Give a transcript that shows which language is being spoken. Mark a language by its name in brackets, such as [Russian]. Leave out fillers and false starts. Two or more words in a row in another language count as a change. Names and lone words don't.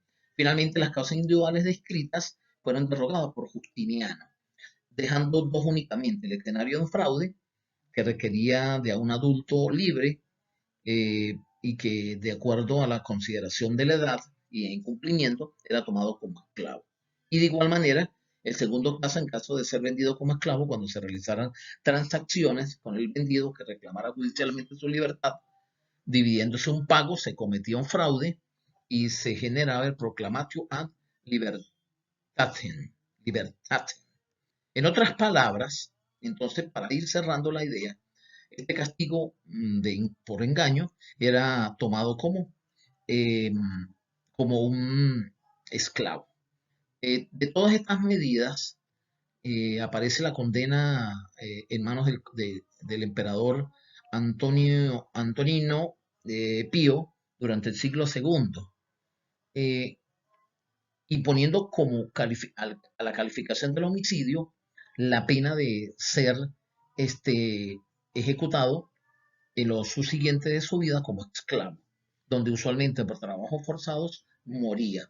[Spanish] Finalmente, las causas individuales descritas fueron derogadas por Justiniano, dejando dos únicamente: el escenario de un fraude, que requería de un adulto libre y que, de acuerdo a la consideración de la edad y en cumplimiento, era tomado como esclavo. Y de igual manera, el segundo caso, en caso de ser vendido como esclavo, cuando se realizaran transacciones con el vendido que reclamara judicialmente su libertad, dividiéndose un pago, se cometía un fraude y se generaba el [Latin] proclamatio ad libertatem. [Spanish] libertatem. En otras palabras, entonces, para ir cerrando la idea, este castigo por engaño era tomado eh, como un esclavo. De todas estas medidas aparece la condena en manos del emperador Antonino Pío durante el siglo segundo, eh, y poniendo como a la calificación del homicidio la pena de ser ejecutado en lo subsiguiente de su vida como esclavo, donde usualmente por trabajos forzados moría.